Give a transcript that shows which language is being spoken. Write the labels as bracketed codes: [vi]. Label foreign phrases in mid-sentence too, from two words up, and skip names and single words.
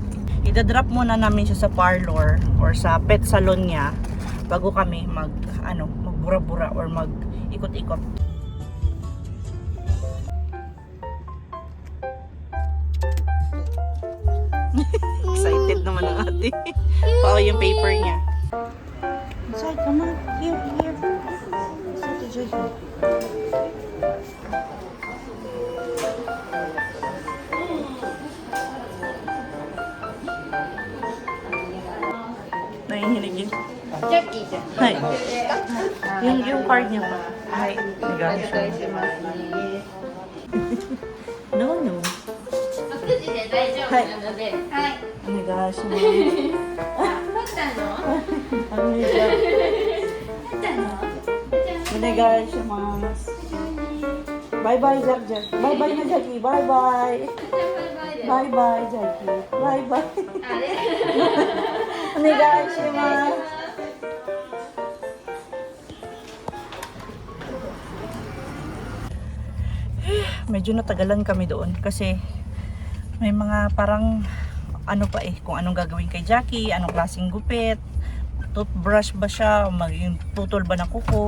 [tl] Ida-drop muna namin siya sa parlor or sa pet salon niya bago kami magbura-bura or mag-ikot-ikot. Excited naman ang ate. Pao yung paper niya. [en] Say, come on. Here. [tl] Nahihilig yun. [ja] Jackie ちゃん。 [tl] Hi. Yung card niya pa. Hi. Nagalit siya. No. [ja] 9 時で大丈夫なので、はい。 [tl] Nagalit siya. [ja] 取ったの？ [tl] Ano siya? [ja] 取ったの？ [tl] Nagalit siya, mas. [en] Bye-bye, Jack. Bye-bye na, Jackie. Bye-bye. [ja] バイバイで。 [en] Bye-bye, Jackie. Bye-bye. [ja] あれ？ [tl] Nagalit siya, mas. Medyo natagalan kami doon kasi may mga parang kung anong gagawin kay Jackie, anong klaseng gupit, toothbrush ba siya, yung tutol ba ng kuko.